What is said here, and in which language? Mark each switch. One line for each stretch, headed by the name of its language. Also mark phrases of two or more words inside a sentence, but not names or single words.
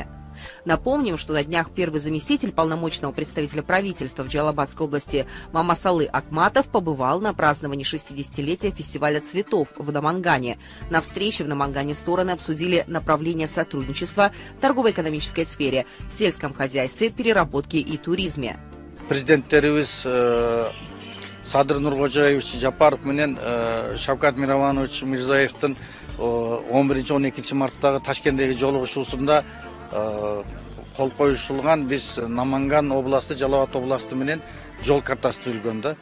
Russian: Напомним, что на днях первый заместитель полномочного представителя правительства в Джалалабадской области Мамасалы Акматов побывал на праздновании 60-летия фестиваля цветов в Намангане. На встрече в Намангане стороны обсудили направления сотрудничества в торгово-экономической сфере, сельском хозяйстве, переработке и туризме.
Kyrgyz: Президенттерибиз Садыр Нуркожоевич Жапаров менен Шавкат Мированович Мирзаевдин 11-12 марттагы Ташкенттеги жолугушуусунда кол коюшулган биз Наманган областы, Жалал-Абад областы менен жол картасы түзүлгөн да.